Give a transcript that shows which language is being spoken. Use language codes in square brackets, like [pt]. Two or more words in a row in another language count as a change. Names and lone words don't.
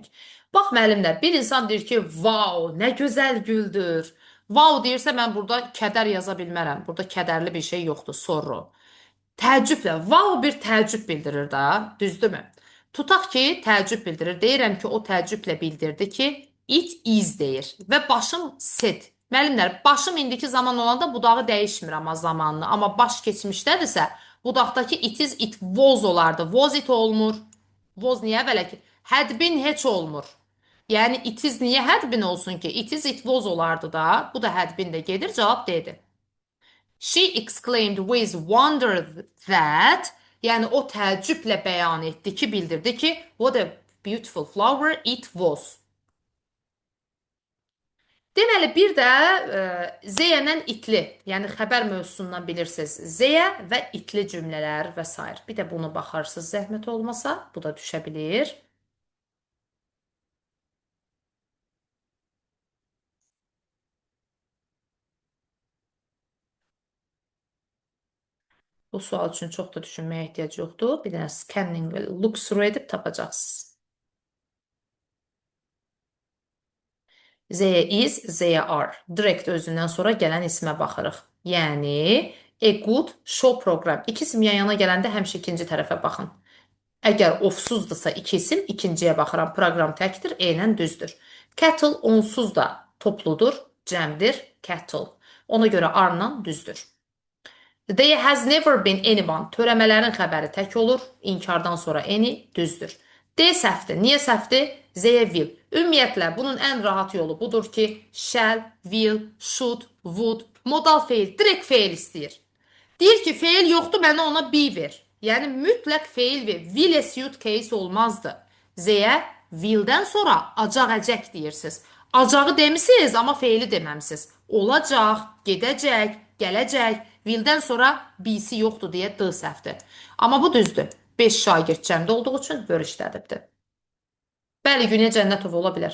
[az] Bax müəllimlər, bir insan deyir ki, "Vau, nə gözəl güldür." Vau deyirsə mən burada kədər yaza bilmərəm. Burada kədərli bir şey yoxdur, sorru. Təəccüblə, vau bir təəccüb bildirir də, düzdürmü? Tutaq ki, təəccüb bildirir. Deyirəm ki, o təəccüblə bildirdi ki, [en] it is [az] deyir və başım set. Müəllimlər, başım indiki zaman olanda budağı dəyişmir amma zamanını. Amma baş keçmişdədirsə, budaqdakı [en] it is it was [az] olardı. [en] Was it [az] olmur. Was niyə belə ki? [en] Had been [az] heç olmur. Yəni [en] it is [az] niyə [en] had been [az] olsun ki? [en] It is it was [az] olardı da. Bu da [en] had been [az] də gedir. Cavab D-dir. [en] She exclaimed with wonder that, [az] yəni o təəccüblə bəyan etdi ki, bildirdi ki, [en] what a beautiful flower it was. [az] Deməli, bir də Z-lə itli, yəni xəbər mövzusundan bilirsiniz. Z və itli cümlələr və s. Bir də bunu baxarsınız zəhmət olmasa, bu da düşə bilir. Bu sual üçün çox da düşünməyə ehtiyac yoxdur. Bir dənə scanning, [en] look through [az] edib tapacaqsınız. [en] They is, they are. [az] Direkt özündən sonra gələn ismə baxırıq. Yəni, [en] a good show program. [az] İki isim yan yana gələndə həmişə ikinci tərəfə baxın. Əgər ofsuzdursa iki isim, ikinciyə baxıram. Proqram təkdir, eynən düzdür. Cattle onsuz da topludur, cəmdir, cattle. Ona görə arla düzdür. [en] There has never been anyone. [az] Törəmələrin xəbəri tək olur. İnkardan sonra any düzdür. D səhvdir. Niyə səhvdir? Z will. Ümumiyyətlə, bunun ən rahat yolu budur ki, [en] shall, will, should, would, [az] modal feil, direkt feil istəyir. Deyir ki, feil yoxdur, mənə ona be ver. Yəni, mütləq feil ver. [en] Will suit case olmazdı. [az] Z-yə willdən sonra acaq-əcək deyirsiniz. Acağı demisiniz, amma feili deməmisiz. Olacaq, gedəcək, gələcək. Willdən sonra B-si yoxdur deyə D səhvdir. Amma bu düzdür. 5 şagird cəmdə olduğu üçün bölüşdədibdir. Bəli, Günə Cənnətov ola bilər.